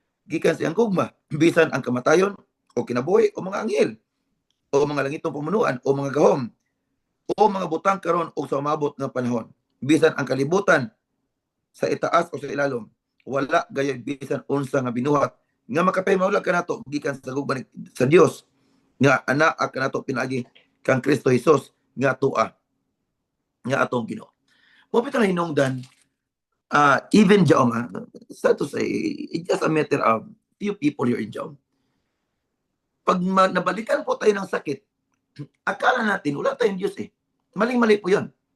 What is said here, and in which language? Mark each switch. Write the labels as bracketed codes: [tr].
[ceb] Gikan siyang gugma, bisan ang kamatayon, o kinabuhi, o mga anghel, o mga langitong pamunuan, o mga gahom, o mga butang karon o sa umabot ng panahon. Bisan ang kalibutan sa itaas o sa ilalom, wala gayud bisan unsa nga binuhat nga makapahimulag kanato gikan sa gugma sa Dios nga ana kanato pinaagi kang Kristo Jesus nga tua nga atong Ginoo. Mo pito na hinungdan [en] even Jaom, sad to say, it's just a matter of few people here in Jaom. [tl] Pag nabalikan po tayo ng sakit, akala natin wala tayong Diyos eh. Maling-mali po yun.